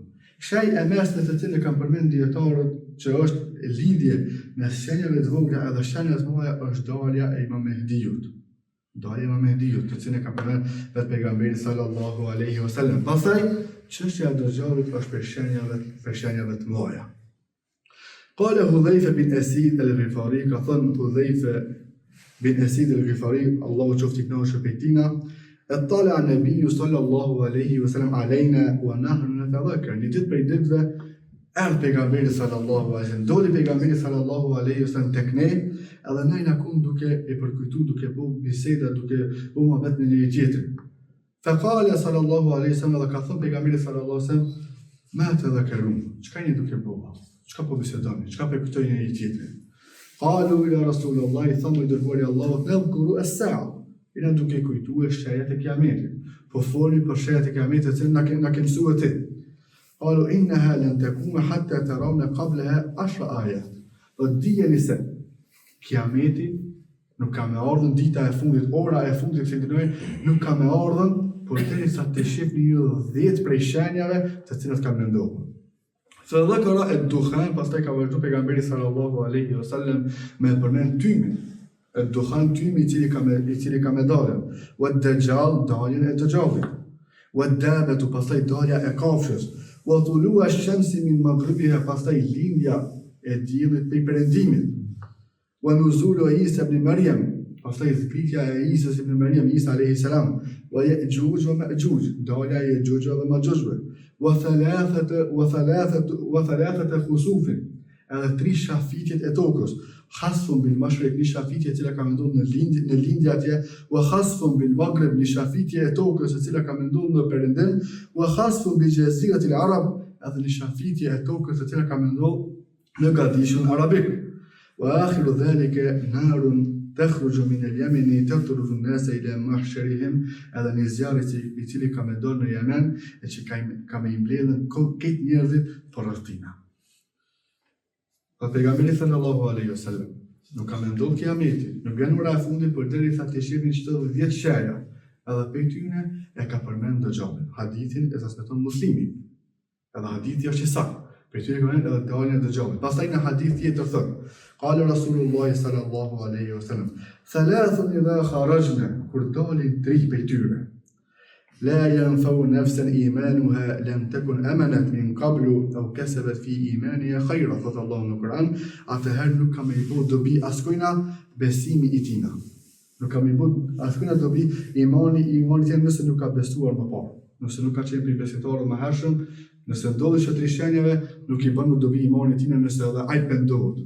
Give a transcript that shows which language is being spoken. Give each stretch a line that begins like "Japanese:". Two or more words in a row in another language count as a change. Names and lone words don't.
Albanian: Shenjë e mesme të cilën kanë përmend dietarët që është lidhje me shenjave të vogla edhe shenjat të mëdha është dalja e Imam Mehdiut. Dalja e Imam Mehdiut, të cilën ka përmend vetë pejgamberi
Arabic: صلى الله عليه وسلم.
Albanian: Pastaj çështja e Dajjalit është për shenjave të mëdha. Qala Hudhayfa bin Asid al-Ghifari, ka thënë Hudhayfa bin Asid al-Ghifari, Allahu qoftë i kënaqur prej tina,
Arabic: اطلع النبي صلى الله عليه وسلم علينا ونحن نتذكر.
Albanian: Një ditë prej ditëve erdhi pejgamberi
Arabic: صلى الله عليه وسلم,
Albanian: doli pejgamberi
Arabic: صلى الله عليه وسلم
Albanian: tek ne, edhe ne na kum duke e përkujtuar, duke bëu biseda, duke bëu mohabet me njëri tjetrin.
Arabic: فقال صلى الله عليه وسلم,
Albanian: dhe ka thënë pejgamberi
Arabic: صلى الله عليه وسلم, ما تذاكرون,
Albanian: çka jeni duke bëu? Çka po bisedoni? Çka po kujtojnë njëri tjetrin?
Arabic: قالوا إلى رسول الله,
Albanian: thamu i dërguari Allahut,
Arabic: نذكر الساعة.
Albanian: Ina duke kujtuar shenjat e kiametit. Po folin për shenjat e kiametit që na ke mësuar ti.
Arabic: قالوا إنها لن تكون حتى تروا قبلها 10 آيات.
Albanian: Do dijeni se kiameti nuk ka me ardhën dita e fundit, ora e fundit që ndinojnë, nuk ka me ardhën, por derisa të shihni ju 10 prej shenjave të cilat kanë ndodhur.
Arabic: ثم ذكر الدخان,
Albanian: pastaj ka vazhduar pejgamberi
Arabic: صلى الله عليه وسلم
Albanian: me përmend tymin. الدخان tymi i cili ka me dalën, والدجال daljen e dëgjallit, والدابة pastaj dalja e kafshës,
Arabic: وطلوع الشمس من مغربها
Albanian: pastaj lindja e diellit prej perëndimit,
Arabic: ونزول عيسى ابن مريم
Albanian: pastaj zbritja e Isës ibn Maryam, Isa
Arabic: عليه السلام,
Albanian: ويأجوج ومأجوج dalja e Ya'juj dhe Ma'juj,
Arabic: وثلاثة خسوف,
Albanian: edhe 3 shafitjet e tokës,
Arabic: خسف بالمشرق,
Albanian: një shafitje e cila ka ndodhur në lindje atje,
Arabic: وخسف بالمغرب,
Albanian: një shafitje e tokës e cila ka ndodhur në perëndim,
Arabic: وخسف بجزيرة العرب,
Albanian: edhe një shafitje e tokës e cila ka ndodhur në gadishun arabik.
Arabic: وآخر ذلك نار تخرج من اليمن تطرد الناس إلى محشرهم,
Albanian: edhe një zjarri i cili ka ndodhur në Yemen e që ka me mbledhën këtë njerëzit për rrethina. Pejgamberi
Arabic: صلى الله عليه وسلم
Albanian: nuk ka menduar kiameti, nuk vjen ora e fundit për derisa të shihni çdo 10 shenja. Edhe për tyne e ka përmend Dajjalin. Hadithin e transmeton Muslimi. Edhe hadithi është i saktë. Për tyne ka edhe daljen e Dajjalit. Pastaj në hadith tjetër thotë:
Arabic: قال رسول الله صلى الله عليه وسلم ثلاث إذا خرجن,
Albanian: kur dalin 3 prej tyre.
Arabic: لا ينفع نفسا إيمانها لم تكن أمنت من قبل أو كسبت في إيمانها خيرا.
Albanian: Thotë Allahu në Kur'an, atëherë nuk ka me i bërë dobi askujna besimi i tina. Nuk ka me i bërë askujna dobi imani tjenë nëse nuk ka besuar më parë. Nëse nuk ka qenë për besimtarët më hershëm, nëse ndodhi që 3 shenjave, nuk i bën dobi imani tina nëse edhe ai pendohet.